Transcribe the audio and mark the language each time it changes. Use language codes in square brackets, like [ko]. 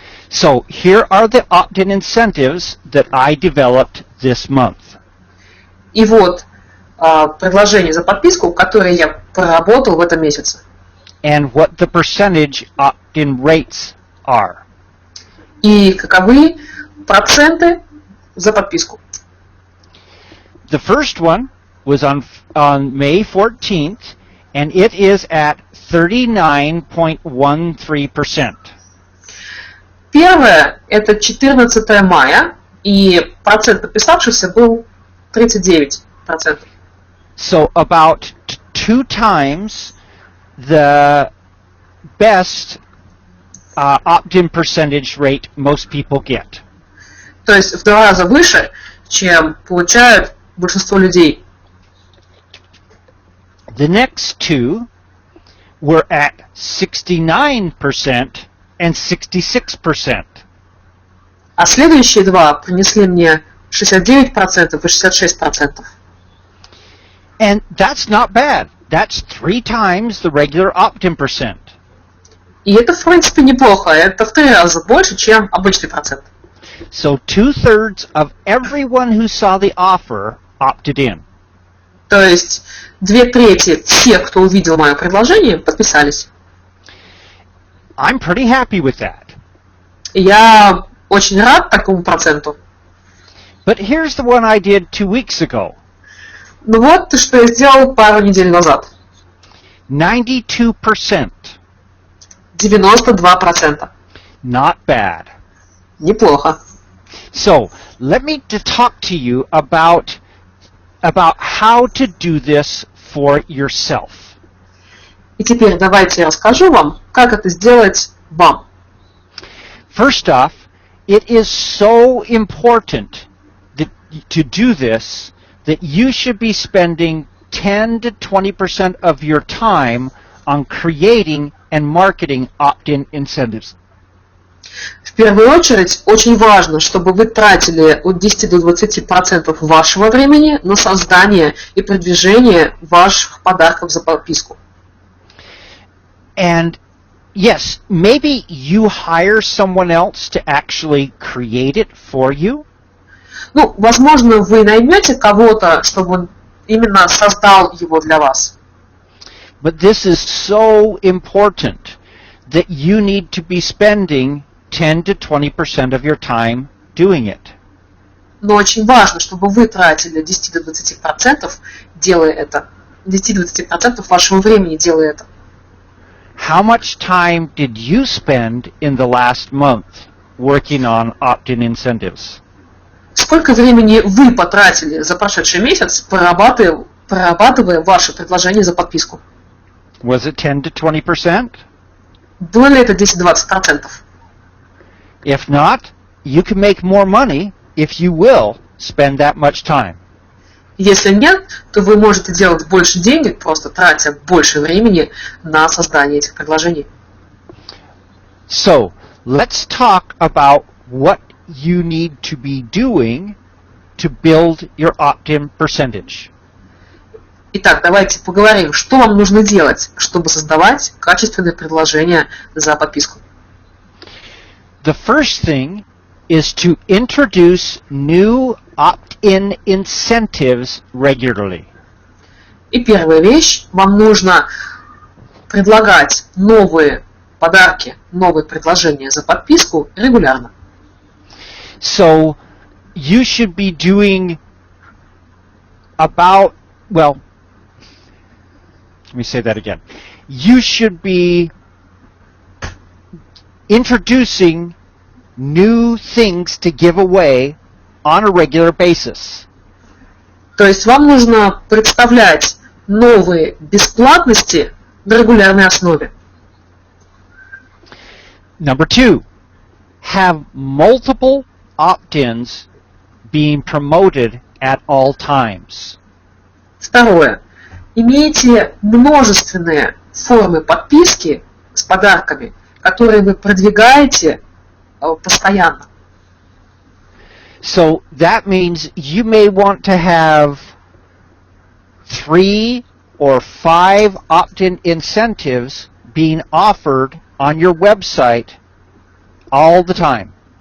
[en] So here are the opt-in incentives that I developed this month. [ru] И вот предложение за подписку, которое я проработал в этом месяце. [en] And what the percentage opt-in rates are. [ru] И каковы проценты за подписку. [en] The first one was on May 14th, and it is at 39.13%. [ru] Первое – это 14 мая, и процент подписавшихся был 39%. [en] So about 2 times the best opt-in percentage rate most people get. [ru] То есть в 2 раза выше, чем получают большинство людей. [en] The next two were at 69% and 66%. [ru] А следующие два принесли мне 69% и 66%. [en] And that's not bad. That's 3 times the regular opt-in percent. [ru] И это, в принципе, неплохо. Это в 3 раза больше, чем обычный процент. [en] So 2/3 of everyone who saw the offer opted in. [ru] То есть 2/3 всех, кто увидел мое предложение, подписались. [en] I'm pretty happy with that. [ru] И я очень рад такому проценту. [en] But here's the one I did 2 weeks ago. [ru] Ну вот, что я сделал пару недель назад. [en] 92%. [ru] 92%. [en] Not bad. [ru] Неплохо. [en] So, let me talk to you about how to do this for yourself. [ru] И теперь давайте я расскажу вам, как это сделать вам. [en] First off, it is so important to do this that you should be spending 10 to 20% of your time on creating and marketing opt-in incentives. [ru] В первую очередь, очень важно, чтобы вы тратили от 10 до 20% вашего времени на создание и продвижение ваших подарков за подписку. [en] And yes, maybe you hire someone else to actually create it for you. [ru] Ну, возможно, вы наймете кого-то, чтобы он именно создал его для вас. [en] But this is so important that you need to be spending 10 to 20% of your time doing it. [ru] Но очень важно, чтобы вы тратили 10 до 20%, делая это. 10 до 20% вашего времени делая это. [en] how much time did you spend in the last month working on opt-in incentives? [ru] Сколько времени вы потратили за прошедший месяц, прорабатывая ваши предложения за подписку? [en] Was it 10 to 20%? [ru] Было ли это 10-20%? [en] If not, you can make more money if you will spend that much time. [ru] Если нет, то вы можете делать больше денег, просто тратя больше времени на создание этих предложений. [en] So, let's talk about what you need to be doing to build your opt-in percentage. [ru] Итак, давайте поговорим, что вам нужно делать, чтобы создавать качественные предложения за подписку. [en] The first thing is to introduce new opt-in incentives regularly. [ru] И первая вещь, вам нужно предлагать новые подарки, новые предложения за подписку регулярно. [en] So you should be doing about, well, let me say that again. You should be introducing new things to give away on a regular basis. [ru] То есть вам нужно представлять новые бесплатности на регулярной основе. [en] Number 2, have multiple opt-ins being promoted at all times. [ru] Второе. Имейте множественные формы подписки с подарками, которые вы продвигаете постоянно. [en] So that means you may want to have 3 or 5 opt-in incentives being offered on your website all the time.